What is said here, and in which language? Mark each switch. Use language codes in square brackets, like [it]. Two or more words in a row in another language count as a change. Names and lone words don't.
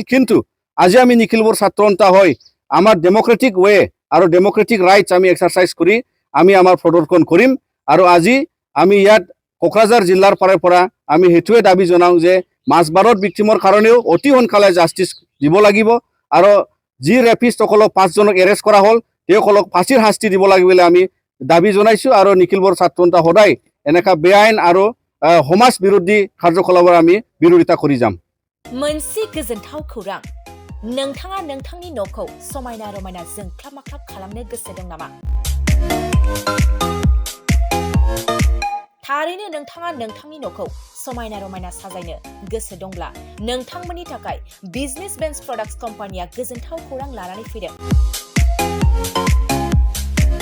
[as] কিন্তু আজি আমি নিখিল বড়ো ছাত্ৰসন্থা হৈ আমাৰ [en] democratic way [as] আৰু [en] democratic rights [as] আমি এক্সাৰচাইজ কৰি আমি আমাৰ প্ৰদৰ্শন কৰিম আৰু আজি আমি ইয়াত কোকৰাঝাৰ জিলাৰ পৰা আমি সেইটোৱে দাবী জনাওঁ যে মাজবাৰত ভিক্টিমৰ কাৰণেও অতি সোনকালে জাষ্টিছ দিব লাগিব আৰু যি ৰেপিষ্টসকলক 5 জনক এৰেষ্ট কৰা হ'ল তেওঁসকলক ফাঁচীৰ শাস্তি দিব লাগে বুলি আমি দাবী জনাইছোঁ আৰু নিখিল বড়ো ছাত্ৰসন্থা সদায় এনেকুৱা বেআইন আৰু সমাজ বিৰোধী কাৰ্যকলাপৰ আমি বিৰোধিতা কৰি যাম। [brx] मोनसे गोजोनथाव खौरां नोंथाङा नोंथांनि न'खौ समायना रमायना जोंख्लाब माख्लाब खालामनो गोसो दं नामा? थारैनो नोंथाङा नोंथांनि न'खौ समायना रमायना साजायनो गोसो दंब्ला नोंथांमोननि थाखाय बिजनेस बेन्स प्रडाक्ट्स कम्पानिया गोजोनथाव खौरां लानानै फैदों।